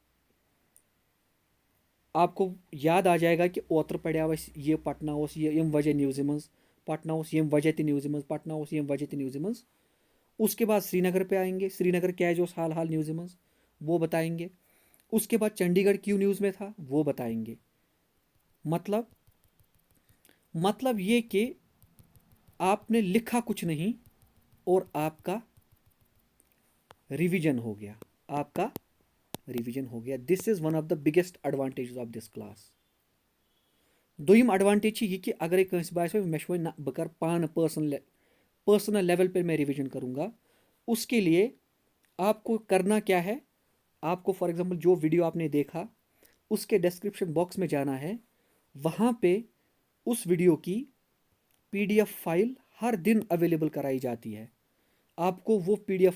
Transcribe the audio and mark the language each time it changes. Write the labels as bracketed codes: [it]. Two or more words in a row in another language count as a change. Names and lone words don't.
[hi] आपको याद आ जाएगा कि ओतर पढ़ा ये पटना ये [ks] यम वजह न्यूज़ मं [hi] पटना [ks] यम वजह न्यूज़ मं [hi] पटना [ks] यम वजह न्यूज़ मं [hi] उसके बाद श्रीनगर पे आएंगे श्रीनगर [ks] क्या हाल हाल न्यूज़ मं [hi] वो बताएंगे उसके बाद चंडीगढ़ क्यों न्यूज़ में था वो बताएंगे मतलब ये कि आपने लिखा कुछ नहीं और आपका रिवीजन हो गया [en] this is one of the biggest advantage of this class [hi] दोयम एडवांटेज ये कि [ks] अगर कंस बासो मे बह कर पान [hi] पर्सनल लेवल पे मैं रिवीजन करूँगा उसके लिए आपको करना क्या है आपको फॉर एग्जांपल जो वीडियो आपने देखा उसके डिस्क्रिप्शन बॉक्स में जाना है वहाँ पे उस वीडियो की PDF फाइल हर दिन अवेलेबल कराई जाती है आपको वो PDF